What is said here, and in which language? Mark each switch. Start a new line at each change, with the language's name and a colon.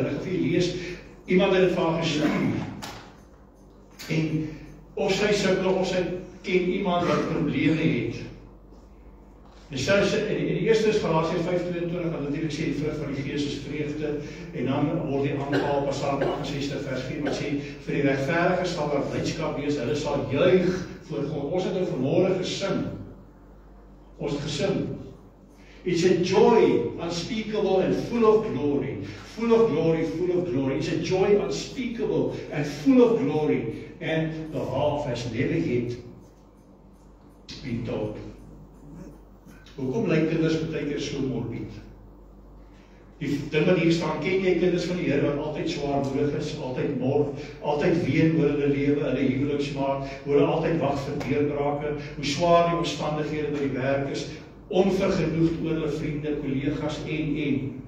Afrikaans: Ek gaan vir julle lees, iemand het dit vir haar gestuur. En of sy sukkel of sy ken iemand wat probleme het. En sy in die eerste is Galasiërs 5:22, wat natuurlik sê die vrug van die Gees is vreugde, en dan word die aangehaal Psalm 68 vers 4 wat sê vir die regverdiges sal daar blydskap wees, hulle sal juig voor God. Ons het nou vanmôre gesing. Ons het gesing.
English: It's a joy unspeakable and full of glory. Full of glory, full of glory. It's a joy unspeakable and full of glory. And the half has never yet been told.
Afrikaans: Hoekom lyk kinders baie keer so morbid? Die ding wat hier staan, ken jy kinders van die Here wat altyd swaarmoedig is, altyd mor, altyd ween oor hulle lewe, hulle huweliksmaat, hoe hulle altyd wag vir deurbrake, hoe swaar die omstandighede by die werk is, onvergenoegd oor hulle vriende, kollegas en.